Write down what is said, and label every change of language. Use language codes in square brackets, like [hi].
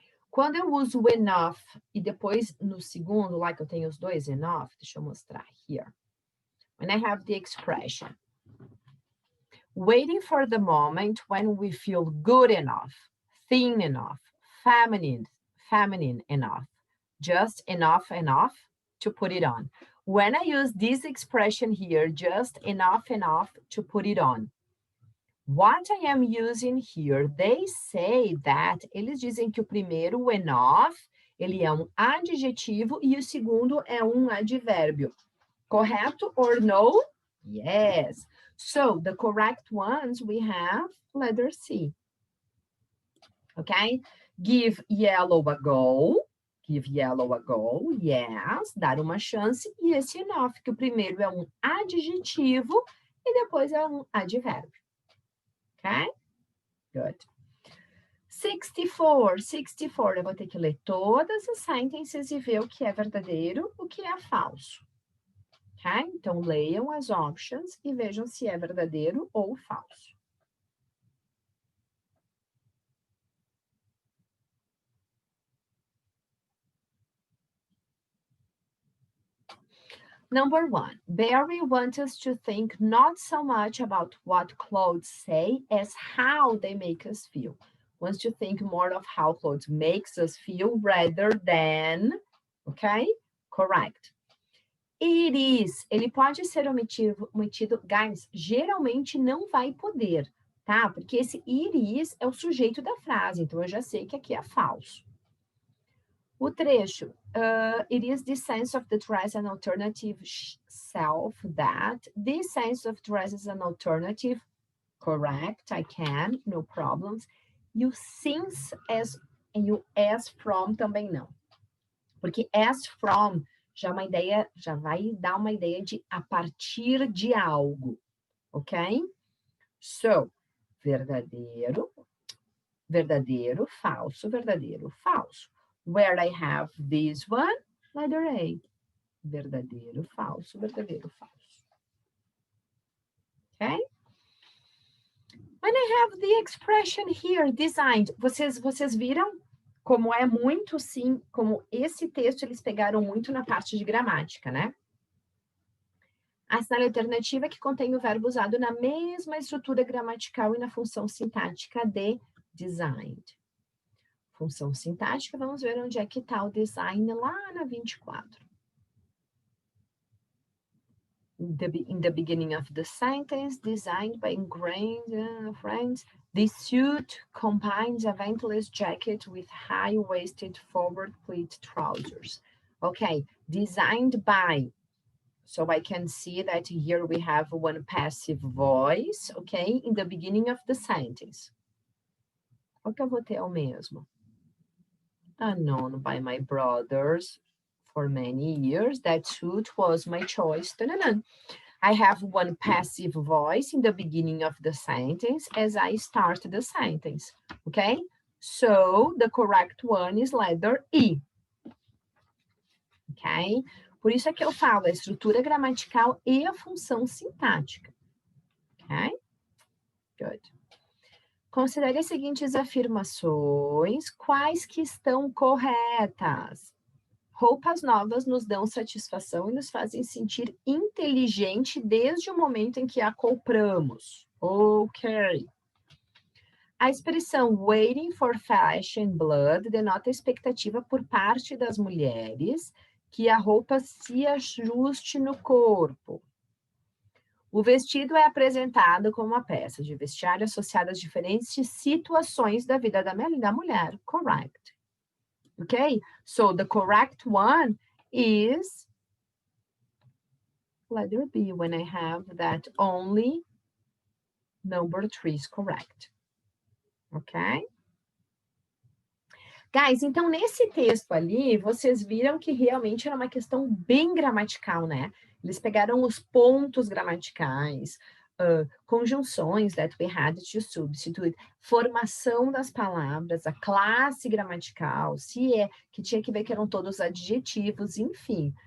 [pt] Quando eu uso enough e depois no segundo, like eu tenho os dois enough, deixa eu mostrar here. [en] When I have the expression, waiting for the moment when we feel good enough, thin enough, feminine enough, just enough to put it on. When I use this expression here, just enough to put it on, what I am using here, they say that, [pt] eles dizem que o primeiro, o enough, ele é um adjetivo e o segundo é um advérbio. [en] Correto or no? Yes. So, the correct ones, we have letter C. Okay? Give yellow a go. Give yellow a go, yes. [pt] Dar uma chance. E esse enough, que o primeiro é um adjetivo e depois é um advérbio. Okay? Good. 64. Eu vou ter que ler todas as sentences e ver o que é verdadeiro, o que é falso. Okay? Então, leiam as options e vejam se é verdadeiro ou falso. [en] Number 1, Barry wants us to think not so much about what clothes say as how they make us feel. Wants to think more of how clothes makes us feel rather than, okay? Correct. It is, [pt] ele pode ser omitido, guys, geralmente não vai poder, tá? Porque esse [en] it is [pt] é o sujeito da frase, então eu já sei que aqui é falso. O trecho, [en] it is the sense of the dress an alternative self that, this sense of dress is an alternative, correct, I can, no problems. [pt] E o since as, e o as from também não. Porque as from já vai dar uma ideia de a partir de algo, ok? So, verdadeiro, falso, verdadeiro, falso. [en] Where I have this one, letter A. [pt] Verdadeiro, falso, falso. Okay? [en] When I have the expression here, [pt] designed, vocês viram como é muito, sim, como esse texto eles pegaram muito na parte de gramática, né? Assinale a alternativa que contém o verbo usado na mesma estrutura gramatical e na função sintática de designed. Função sintática, vamos ver onde é que está o design lá na 24. [en] In the beginning of the sentence, designed by ingrained friends, this suit combines a ventless jacket with high-waisted forward pleat trousers. Okay, designed by. So I can see that here we have one passive voice, okay, in the beginning of the sentence. [pt] Qual que eu vou ter ao mesmo? [en] Unknown by my brothers for many years. That suit was my choice. I have one passive voice in the beginning of the sentence as I start the sentence, okay? So the correct one is letter E, ok? [pt] Por isso é que eu falo a estrutura gramatical e a função sintática, ok? Good. Considere as seguintes afirmações, quais que estão corretas. Roupas novas nos dão satisfação e nos fazem sentir inteligente desde o momento em que a compramos. Ok. A expressão [en] waiting for flesh and blood [pt] denota a expectativa por parte das mulheres que a roupa se ajuste no corpo. O vestido é apresentado como uma peça de vestiário associada às diferentes situações da vida da mulher. [en] Correct. Okay, so the correct one is letter B when I have that only number 3 is correct. Ok? [pt] Guys, então nesse texto ali, vocês viram que realmente era uma questão bem gramatical, né? Eles pegaram os pontos gramaticais, conjunções [en] that we had to substitute, [pt] formação das palavras, a classe gramatical, se é que tinha que ver que eram todos adjetivos, enfim.